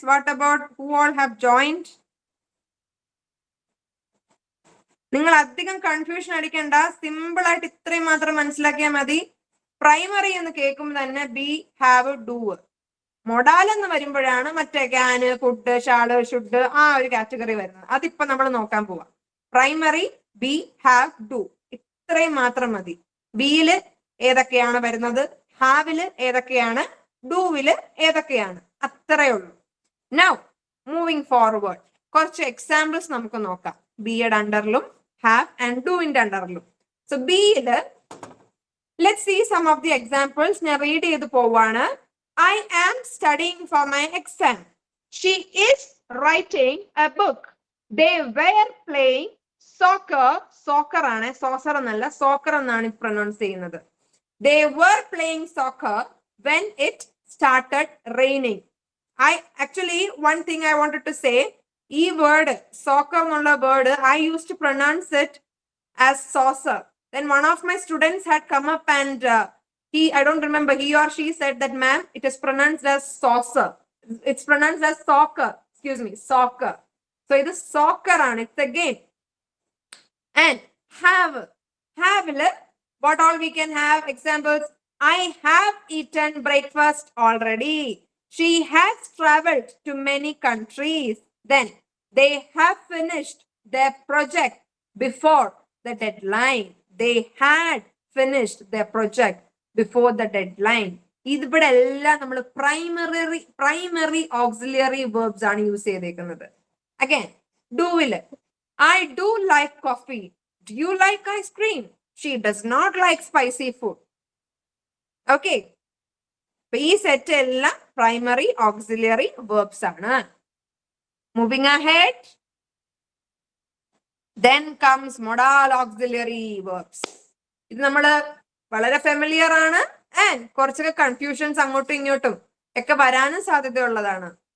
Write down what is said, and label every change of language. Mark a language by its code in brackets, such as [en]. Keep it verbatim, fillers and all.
[en] What about who all have joined? [ml] നിങ്ങൾ അധികം confusion അടിക്കണ്ട. സിമ്പിൾ ആയിട്ട് ഇത്രയും മാത്രം മനസ്സിലാക്കിയാൽ മതി. പ്രൈമറി എന്ന് കേൾക്കുമ്പോൾ തന്നെ ബി, ഹാവ്, ഡൂ. മൊഡാൽ എന്ന് വരുമ്പോഴാണ് മറ്റേ ക്യാന്, കുഡ്, ഷാള്, ഷുഡ് ആ ഒരു കാറ്റഗറി വരുന്നത്. അതിപ്പോ നമ്മൾ നോക്കാൻ പോവാം. Primary B, have, do. ഇത്രയും മാത്രം മതി. ബിയില് ഏതൊക്കെയാണ് വരുന്നത്, ഹാവില് ഏതൊക്കെയാണ്, ഡൂവില് ഏതൊക്കെയാണ്, അത്രേ ഉള്ളൂ. [en] now moving forward കുറച്ച് examples [ml] നമുക്ക് നോക്കാം. ബിയുടെ അണ്ടറിലും ഹാവ് ആൻഡ് ഡൂവിന്റെ അണ്ടറിലും. [en] So ബിയില് let see some of the examples. [ml] ഞാൻ റീഡ് ചെയ്ത് പോവാണ്. [en] I am studying for my exam. She is writing a book. They were playing soccer. [ml] Soccer ആണ്, saucer എന്നല്ല, soccer എന്നാണ് ഇത് പ്രൊനൗൺസ് ചെയ്യുന്നത്. [en] They were playing soccer when it started raining. I actually one thing I wanted to say, [ml] ഈ [en] word soccer [ml] എന്നുള്ള [en] word I used to pronounce it as saucer. Then one of my students had come up and uh, He, I don't remember, he or she said that, ma'am, it is pronounced as saucer. It's pronounced as soccer. Excuse me, soccer. So it is soccer on, it's a game. And have, have, le, what all we can have? Examples: I have eaten breakfast already. She has traveled to many countries. Then they have finished their project before the deadline. They had finished their project before the deadline. [ml] ഇതിവിടെ എല്ലാം നമ്മൾ primary primary auxiliary verbs ആണ് use ചെയ്തേക്കുന്നത്. [en] Again ഡൂവില് I do like coffee. Do you like ice cream? She does not like spicy food. Okay. [ml] അപ്പൊ ഈ set എല്ലാം primary auxiliary verbs ആണ്. [en] Moving ahead, then comes modal auxiliary verbs. [ml] ഇത് നമ്മള് വളരെ familiar ആണ് ആൻഡ് കുറച്ചൊക്കെ കൺഫ്യൂഷൻസ് അങ്ങോട്ടും ഇങ്ങോട്ടും ഒക്കെ വരാനും സാധ്യതയുള്ളതാണ്.